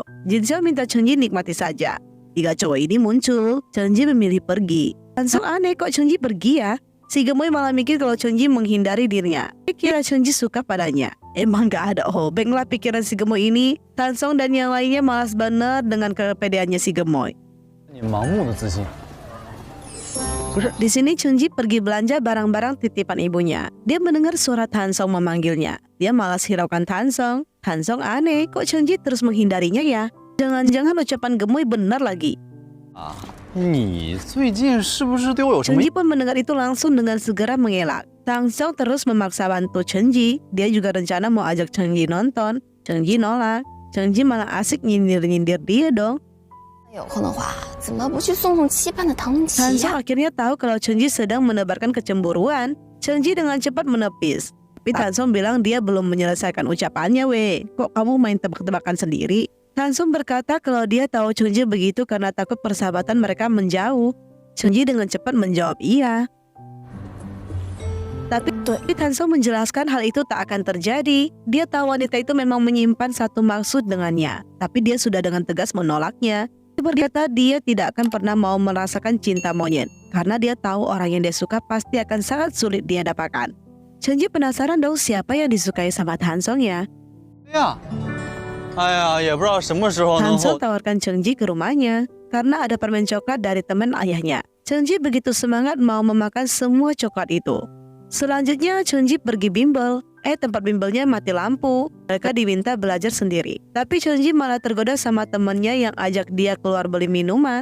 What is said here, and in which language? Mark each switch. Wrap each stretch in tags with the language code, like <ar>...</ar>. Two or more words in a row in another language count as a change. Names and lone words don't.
<id>Jin Xiao minta Cheng Ji nikmati saja. Tiga cowok ini muncul, Cheng Ji memilih pergi. Langsung aneh kok Cheng Ji pergi ya. Si gemoy malah mikir kalau Cheng Ji menghindari dirinya. Dia kira Cheng Ji suka padanya. Emang gak ada hobeng lah pikiran si gemoy ini. Tan Song dan yang lainnya malas bener dengan kepedeannya si gemoy.</id> <zh>你盲目的自信。</zh> <id>Di sini Cheng Ji pergi belanja barang-barang titipan ibunya. Dia mendengar suara Tan Song memanggilnya. Dia malas hiraukan Tan Song. Tan Song aneh, kok Cheng Ji terus menghindarinya ya? Jangan-jangan ucapan gemoy benar lagi.</id> <zh>你最近是不是对我有什</zh> <id>Cheng</id> <zh>么</zh> <id>Ji pun mendengar itu langsung dengan segera mengelak. Tan Song terus memaksa bantu Cheng Ji. Dia juga rencana mau ajak Cheng Ji nonton. Cheng Ji nolak. Cheng Ji malah asik nyindir-nyindir dia dong.</id> <zh>有空的话，怎么不去送送期盼的唐文</zh> <id>Tan</id> <zh>琪</zh> <id>Song</id> <zh>呀？</zh> <id>akhirnya tahu kalau Cheng Ji sedang menebarkan kecemburuan. Cheng Ji dengan cepat menepis. Tapi Tan Song bilang dia belum menyelesaikan ucapannya weh. Kok kamu main tebak-tebakan sendiri? Tan Song berkata kalau dia tahu Cheng Ji begitu karena takut persahabatan mereka menjauh. Cheng Ji dengan cepat menjawab iya. Tapi Tan Song menjelaskan hal itu tak akan terjadi. Dia tahu wanita itu memang menyimpan satu maksud dengannya. Tapi dia sudah dengan tegas menolaknya. Dia berkata dia tidak akan pernah mau merasakan cinta monyet. Karena dia tahu orang yang dia suka pasti akan sangat sulit dia dapatkan. Cheng Ji penasaran dong siapa yang disukai sama Tan Song ya.</id> <zh>呀？哎呀，也不知道什么时候</zh> <id>Tan</id> <zh>能</zh> <id>Song</id> <zh>后。</zh> <id>tawarkan Cheng Ji ke rumahnya karena ada permen coklat dari teman ayahnya. Cheng Ji begitu semangat mau memakan semua coklat itu. Selanjutnya Cheng Ji pergi bimbel. Tempat bimbelnya mati lampu. Mereka diminta belajar sendiri. Tapi Cheng Ji malah tergoda sama temannya yang ajak dia keluar beli minuman.</id>